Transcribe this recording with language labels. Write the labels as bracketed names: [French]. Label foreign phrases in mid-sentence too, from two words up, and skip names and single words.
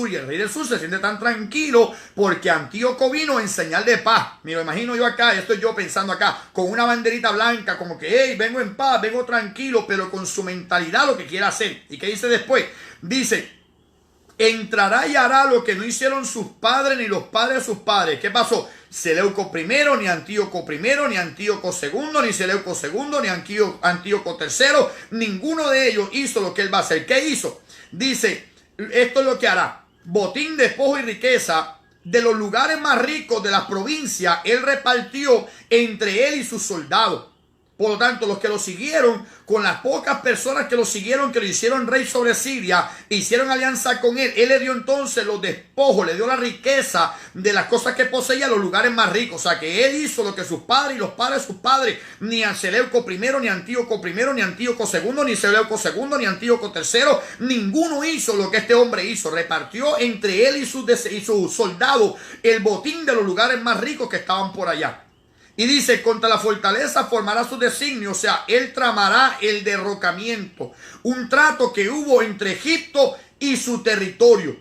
[Spanish] Y el rey del sur se siente tan tranquilo porque Antíoco vino en señal de paz. Me lo imagino yo acá, estoy yo pensando acá, con una banderita blanca, como que, hey, vengo en paz, vengo tranquilo, pero con su mentalidad lo que quiere hacer. ¿Y qué dice después? Dice, entrará y hará lo que no hicieron sus padres ni los padres de sus padres. ¿Qué pasó? Seleuco I, ni Antíoco I, ni Antíoco II, ni Seleuco II, ni Antíoco III. Ninguno de ellos hizo lo que él va a hacer. ¿Qué hizo? Dice, esto es lo que hará. Botín, despojo y riqueza de los lugares más ricos de las provincias, él repartió entre él y sus soldados. Por lo tanto, los que lo siguieron, con las pocas personas que lo siguieron, que lo hicieron rey sobre Siria, hicieron alianza con él, él le dio entonces los despojos, le dio la riqueza de las cosas que poseía, los lugares más ricos. O sea, que él hizo lo que sus padres y los padres de sus padres, ni a Seleuco I, ni Antíoco I, ni Antíoco II, ni Seleuco II, ni Antíoco III, ninguno hizo lo que este hombre hizo. Repartió entre él y sus soldados el botín de los lugares más ricos que estaban por allá. Y dice, contra la fortaleza formará su designio, o sea, él tramará el derrocamiento. Un trato que hubo entre Egipto y su territorio.